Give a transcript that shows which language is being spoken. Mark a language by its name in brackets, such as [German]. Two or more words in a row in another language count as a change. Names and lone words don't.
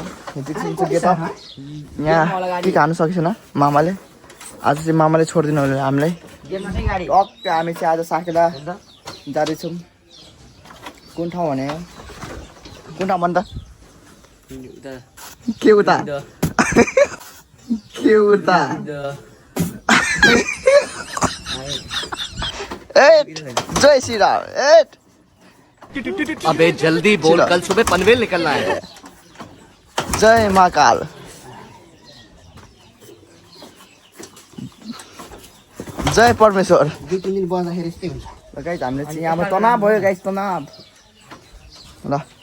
[Nepali] गेट यहाँ के खानु सकेन मामाले। आज चाहिँ मामाले छोडिदिनु होला हामीलाई। टक्क हामी चाहिँ आज साकेला जाँदैछौँ। कुन ठाउँ भने कुन ठाउँ भन् त के उता के उता जय श्री राम। [Hindi] अबे जल्दी बोल, कल सुबह पनवेल निकलना है। जय महाकाल। जय परमेश्वर। [Nepali] 2-3 दिन बस्दाखेरि यस्तै हुन्छ। गाइस हामीले चाहिँ यहाँबाट तनाव भयो गाइस, तनाव ल।